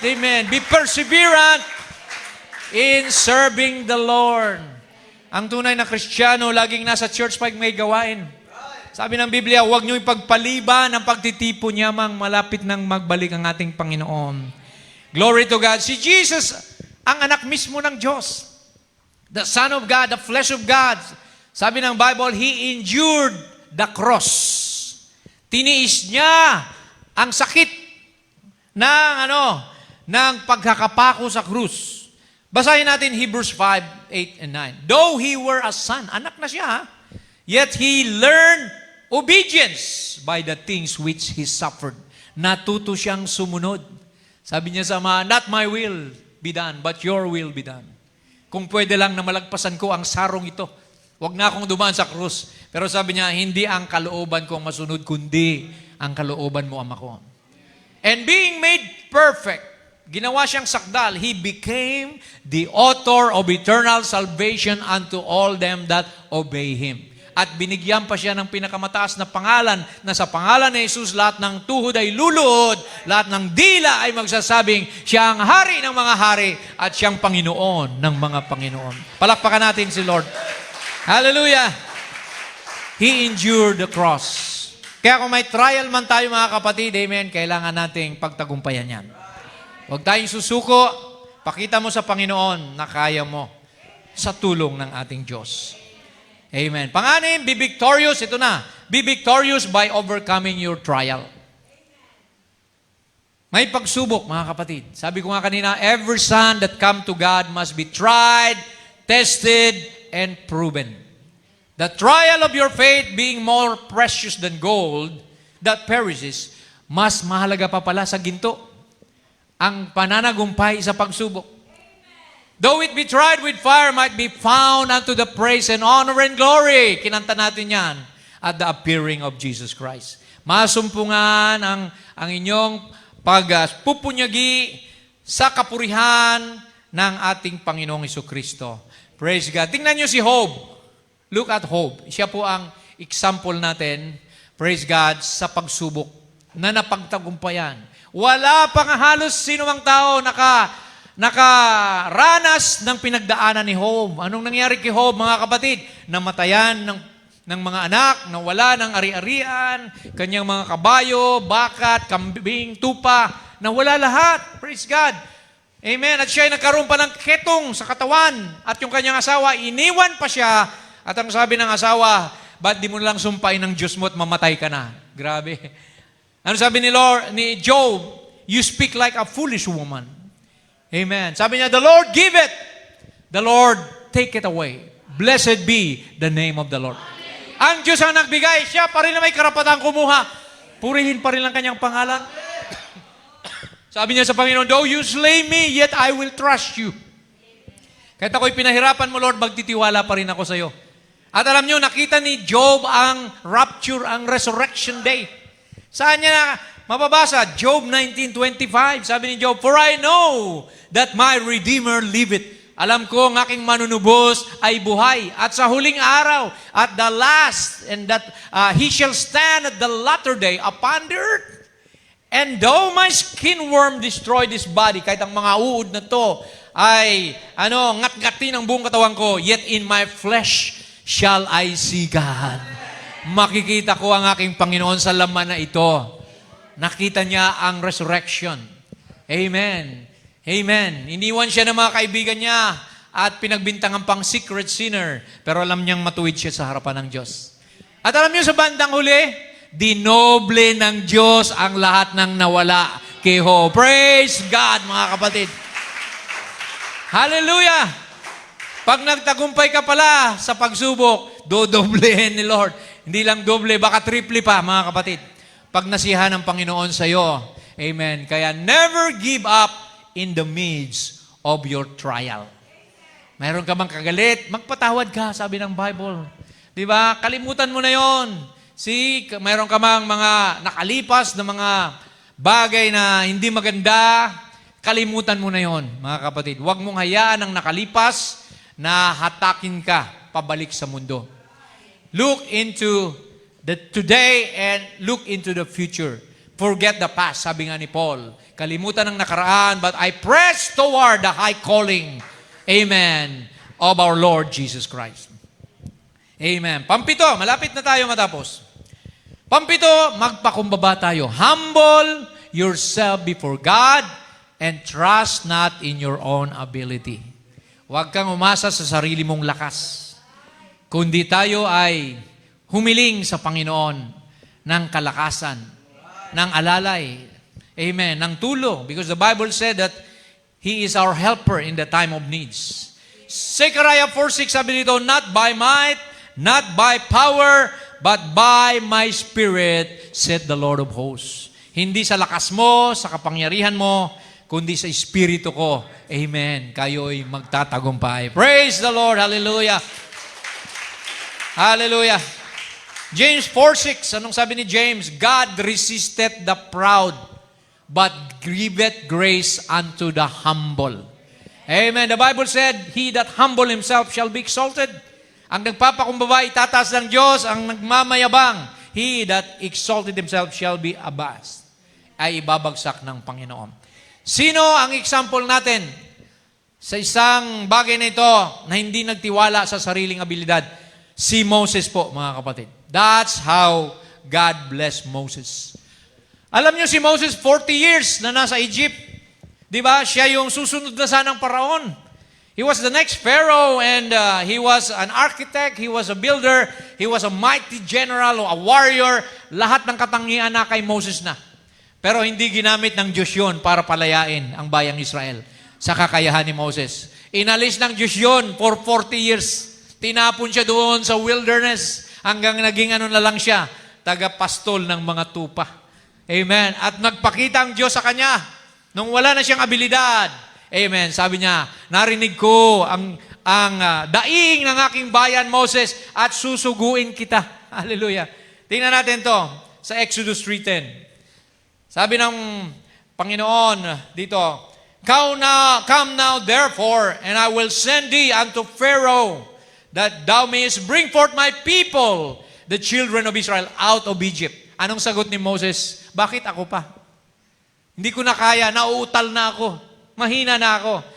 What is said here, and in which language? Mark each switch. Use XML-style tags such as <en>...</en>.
<en>Amen. Be perseverant in serving the Lord.</en> <tl>Ang tunay na Kristiyano, laging nasa church pag may gawain. Sabi ng Biblia, huwag niyo ipagpaliban ang pagtitipon yamang malapit nang magbalik ang ating Panginoon.</tl> <en>Glory to God.</en> <tl>Si Jesus, ang anak mismo ng Diyos.</tl> <en>The Son of God, the flesh of God.</en> <tl>Sabi ng</tl> <en>Bible, He endured the cross.</en> <tl>Tiniis niya ang sakit ng pagkakapako sa krus. Basahin natin Hebrews 5:8 and 9.</tl> <en>Though he were a son,</en> <tl>anak na siya,</tl> <en>yet he learned obedience by the things which he suffered.</en> <tl>Natuto siyang sumunod. Sabi niya sa Ama,</tl> <en>not my will be done,</en> <tl>but your will be done. Kung pwede lang na malagpasan ko ang sarong ito, huwag na akong dumaan sa krus. Pero sabi niya, hindi ang kalooban ko ang masunod, kundi ang kalooban mo, Ama ko.</tl> <en>And being made perfect,</en> <tl>ginawa siyang sakdal,</tl> <en>He became the author of eternal salvation unto all them that obey Him.</en> <tl>At binigyan pa siya ng pinakamataas na pangalan, na sa pangalan ni Jesus, lahat ng tuhod ay luluhod, lahat ng dila ay magsasabing, siya ang hari ng mga hari, at siyang Panginoon ng mga Panginoon. Palakpakan natin si</tl> <en>Lord. Hallelujah! He endured the cross.</en> <tl>Kaya kung may trial man tayo mga kapatid, amen, kailangan nating pagtagumpayan yan. Huwag tayong susuko, pakita mo sa Panginoon na kaya mo sa tulong ng ating Diyos. Amen. Panganim,</tl> <en>be victorious.</en> <tl>Ito na.</tl> <en>Be victorious by overcoming your trial.</en> <tl>May pagsubok, mga kapatid. Sabi ko nga kanina,</tl> <en>every son that come to God must be tried, tested, and proven. The trial of your faith being more precious than gold that perishes,</en> <tl>mas mahalaga pa pala sa ginto ang pananagumpay sa pagsubok.</tl> <en>Though it be tried with fire, might be found unto the praise and honor and glory.</en> <tl>Kinanta natin yan</tl> <en>at the appearing of Jesus Christ.</en> <tl>Masumpungan ang inyong pagpupunyagi sa kapurihan ng ating Panginoong Jesucristo.</tl> <en>Praise God.</en> <tl>Tingnan niyo si Job.</tl> <en>Look at Job.</en> <tl>Siya po ang example natin,</tl> <en>praise God,</en> <tl>sa pagsubok na napagtagumpayan. Wala pang halos sino mang tao nakaranas ng pinagdaanan ni Job. Anong nangyari kay Job, mga kapatid? Namatayan ng mga anak, nawala ng ari-arian, kanyang mga kabayo, bakat, kambing, tupa, nawala lahat. Praise God. Amen. At siya ay nagkaroon pa ng ketong sa katawan. At yung kanyang asawa, iniwan pa siya. At ang sabi ng asawa, ba't di mo lang sumpain ng Diyos mo at mamatay ka na? Grabe. Ano sabi ni Job?</tl> <en>You speak like a foolish woman. Amen.</en> <tl>Sabi niya,</tl> <en>the Lord give it. The Lord take it away. Blessed be the name of the Lord.</en> <tl>Ang Diyos ang nagbigay, siya pa rin na may karapatang kumuha. Purihin pa rin ang kanyang pangalan. Sabi niya sa Panginoon,</tl> <en>though you slay me, yet I will trust you.</en> <tl>Kahit ako'y pinahirapan mo, Lord, magtitiwala pa rin ako sa iyo. At alam niyo, nakita ni Job ang rapture, ang resurrection day. Saan niya mababasa? Job 19:25. Sabi ni Job,</tl> <en>for I know that my Redeemer liveth.</en> <tl>Alam ko, ang aking manunubos ay buhay. At sa huling araw,</tl> <en>at the last, and that he shall stand at the latter day upon the earth. And though my skin worm destroy this body,</en> <tl>kahit ang mga uod na to ay ngat-ngatin ang buong katawan ko,</tl> <en>yet in my flesh shall I see God.</en> <tl>Makikita ko ang aking Panginoon sa laman na ito. Nakita niya ang resurrection. Amen. Amen. Iniwan siya ng mga kaibigan niya at pinagbintangan pang secret sinner. Pero alam niyang matuwid siya sa harapan ng Diyos. At alam niyo sa bandang huli, dinoble ng Diyos ang lahat ng nawala kay Job. Praise God, mga kapatid. Hallelujah! Pag nagtagumpay ka pala sa pagsubok, dodoblehin ni Lord. Hindi lang doble, baka triple pa, mga kapatid. Pag nasihan ng Panginoon sa iyo. Amen.</tl> <en>Kaya never give up in the midst of your trial.</en> <tl>Mayroon ka bang kagalit? Magpatawad ka, sabi ng Bible. Di ba? Kalimutan mo na yon. Mayroon ka bang mga nakalipas na mga bagay na hindi maganda, kalimutan mo na yon, mga kapatid. Huwag mong hayaan ang nakalipas na hatakin ka pabalik sa mundo.</tl> <en>Look into the today and look into the future. Forget the past,</en> <tl>sabi nga ni Paul. Kalimutan ang nakaraan,</tl> <en>but I press toward the high calling, amen, of our Lord Jesus Christ. Amen.</en> <tl>Pampito, malapit na tayo matapos. Pampito, magpakumbaba tayo.</tl> <en>Humble yourself before God and trust not in your own ability.</en> <tl>Huwag kang umasa sa sarili mong lakas. Kundi tayo ay humiling sa Panginoon ng kalakasan, ng alalay, amen, ng tulong.</tl> <en>Because the Bible said that He is our helper in the time of needs. Zechariah 4:6</en> <tl>sabi dito,</tl> <en>not by might, not by power, but by my Spirit, said the Lord of hosts.</en> <tl>Hindi sa lakas mo, sa kapangyarihan mo, kundi sa Espiritu ko. Amen. Kayo'y magtatagumpay.</tl> <en>Praise the Lord.</en> <tl>Hallelujah. Hallelujah.</tl> <en>James 4:6,</en> <tl>anong sabi ni James?</tl> <en>God resisteth the proud, but giveth grace unto the humble. Amen. The Bible said, he that humble himself shall be exalted.</en> <tl>Ang nagpapakumbaba, itataas ng Diyos. Ang nagmamayabang,</tl> <en>he that exalted himself shall be abased.</en> <tl>Ay ibabagsak ng Panginoon. Sino ang example natin sa isang bagay na ito na hindi nagtiwala sa sariling abilidad? Si Moses po, mga kapatid.</tl> <en>That's how God blessed Moses.</en> <tl>Alam niyo si Moses, 40 years na nasa Egypt. Di ba? Siya yung susunod na sanang paraon.</tl> <en>He was the next Pharaoh and he was an architect, he was a builder, he was a mighty general, a warrior.</en> <tl>Lahat ng katangian na kay Moses na. Pero hindi ginamit ng Diyos yun para palayain ang bayang Israel sa kakayahan ni Moses. Inalis ng Diyos yun</tl> <en>for 40 years.</en> <tl>Tinapon siya doon sa wilderness hanggang naging ano na lang siya, tagapastol ng mga tupa. Amen. At nagpakita ang Diyos sa kanya nung wala na siyang abilidad. Amen. Sabi niya, narinig ko ang daing ng aking bayan, Moses, at susuguin kita. Hallelujah. Tingnan natin to sa Exodus 3:10. Sabi ng Panginoon dito,</tl> <en>Come now, therefore, and I will send thee unto Pharaoh, that thou mayest bring forth my people, the children of Israel, out of Egypt.</en> <tl>Anong sagot ni Moses? Bakit ako pa? Hindi ko na kaya, nauutal na ako, mahina na ako.</tl>